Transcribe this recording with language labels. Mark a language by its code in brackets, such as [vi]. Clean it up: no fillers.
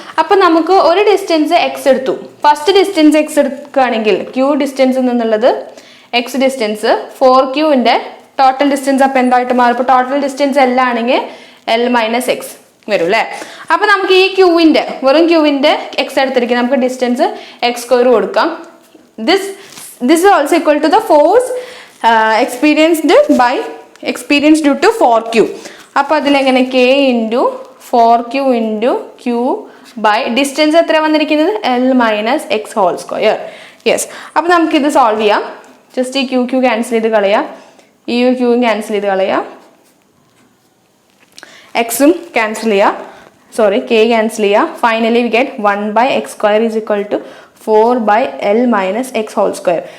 [ml] അപ്പൊ നമുക്ക് ഒരു ഡിസ്റ്റൻസ് X എടുത്തു. ഫസ്റ്റ് ഡിസ്റ്റൻസ് X എടുക്കുകയാണെങ്കിൽ Q ഡിസ്റ്റൻസ് എന്നുള്ളത് X ഡിസ്റ്റൻസ് 4Qന്റെ ടോട്ടൽ ഡിസ്റ്റൻസ് അപ്പൊ എന്തായിട്ട് മാറും? ഇപ്പൊ ടോട്ടൽ ഡിസ്റ്റൻസ് L ആണെങ്കിൽ L മൈനസ് X വരും അല്ലെ. അപ്പൊ നമുക്ക് ഈ വെറും Qന്റെ X എടുത്തിരിക്കും. നമുക്ക് ഡിസ്റ്റൻസ് X² കൊടുക്കാം. [en] This is also equal to the force experienced by experience due to 4q. [ml] അപ്പോൾ അതിലെങ്ങനെ [en] k into 4q into q by distance [ml] എത്ര വന്നിരിക്കുന്നത് [en] l minus x whole square. [ml] Yes, അപ്പോൾ നമുക്കിത് സോൾവ് ചെയ്യാം. ജസ്റ്റ് ഈ q cancel ചെയ്ത് കളയാം, ഈ q ക്യാൻസൽ ചെയ്ത് കളയാം, എക്സും ക്യാൻസൽ ചെയ്യുക, സോറി k ക്യാൻസൽ ചെയ്യുക. [en] Finally we get 1/x² is equal to 4/l minus x whole square.